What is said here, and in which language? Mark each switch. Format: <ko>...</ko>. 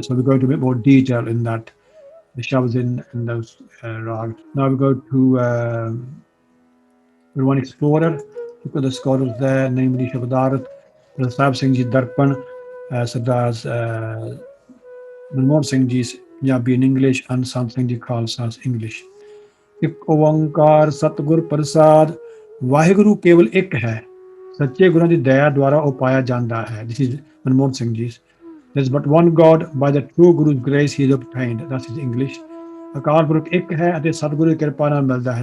<en>So we go into a bit more detail in that. The Shabdas in those rags. Now we go to one explorer. Look at the scholars there, namely Shabadarat, Sahib Singh Ji Darpan, Sardars Manmohan Singh Ji's Punjabi in English, and Sant Singh Ji Khalsa's English.</en> <pa>ਇੱਕ ਓੰਕਾਰ ਸਤਿਗੁਰ ਪ੍ਰਸਾਦ, ਵਾਹਿਗੁਰੂ ਕੇਵਲ ਇੱਕ ਹੈ, ਸੱਚੇ ਗੁਰਾਂ ਦੀ ਦਇਆ ਦੁਆਰਾ ਉਹ ਪਾਇਆ ਜਾਂਦਾ ਹੈ।</pa> <en>This is Manmohan Singh Ji's. There's but one God, by the true Guru's grace he is obtained. That's his English.</en> <pa>Akal Purakh ਇੱਕ ਹੈ ਅਤੇ ਸਤਿਗੁਰੂ ਦੀ ਕਿਰਪਾ ਨਾਲ ਮਿਲਦਾ ਹੈ।</pa>